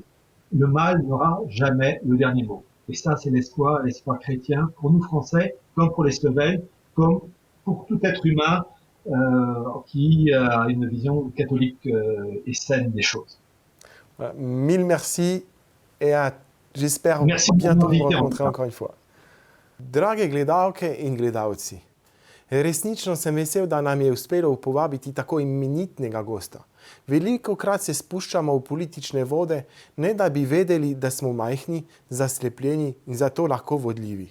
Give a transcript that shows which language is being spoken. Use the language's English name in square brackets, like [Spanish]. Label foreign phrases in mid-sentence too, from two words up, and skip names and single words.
[French] Le mal n'aura jamais le dernier mot. Et ça, c'est l'espoir chrétien pour nous Français, comme pour les Slovènes, comme pour tout être humain qui a une vision catholique et saine des choses. Voilà. Mille merci et j'espère Merci pour bientôt vous m'inviter en tout rencontrer cas. encore une fois. [Slovenian] Drage gledalke in gledalci, resnično sem vesel, da nam je uspelo povabiti tako imenitnega gosta. Velikokrat se spuščamo v politične vode, ne da bi vedeli, da smo majhni, zaslepljeni in zato lahko vodljivi.